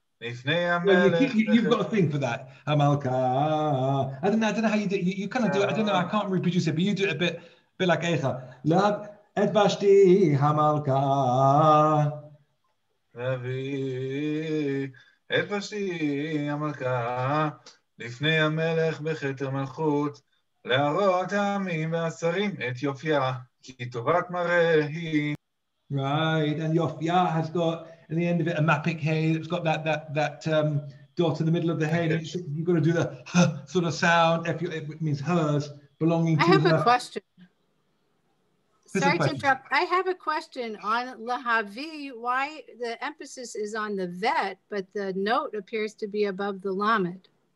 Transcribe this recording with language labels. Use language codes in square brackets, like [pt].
[en] You've got a thing for that, Hamalka. I don't know how you do it. You kind of do it. I don't know. I can't reproduce it, but you do it a bit like Eicha. [he] Lav et Vashti Hamalka. להביא את ושתי המלכה לפני המלך בכתר מלכות, להראות העמים והשרים את יופייה, כי טובת מראה היא. [en] Right, and Yofia has got in the end of it, a mapik hey. It's got that dot in the middle of the hey. You've got to do the huh sort of sound. It means hers belonging to. I have a question. Who's Sorry the to question? interrupt. I have a question on lahavi. Why the emphasis is on the vet, but the note appears to be above the lamed?